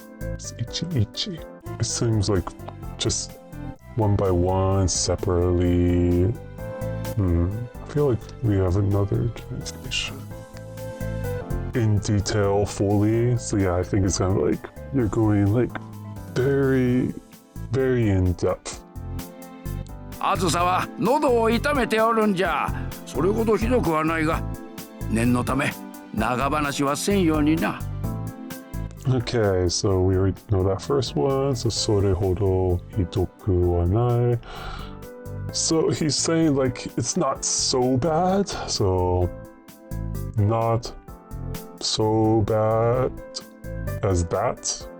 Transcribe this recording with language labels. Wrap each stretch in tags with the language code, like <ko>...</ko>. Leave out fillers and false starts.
<en>It's ichi ichi. It seems like just one by one, separately. I feel like we have another translation. In detail, fully. So yeah, I think it's kind of like you're going like very, very in depth.</en> <ja>あずさは喉を痛めておるんじゃ。それほどひどくはないが、念のため長話はせんようにな。</ja> <en>Okay, so we already know that first one. So</en> <ja>sore hodo hidoku wa nai.</ja> <en>So he's saying like it's not so bad. So not so bad as that.</en>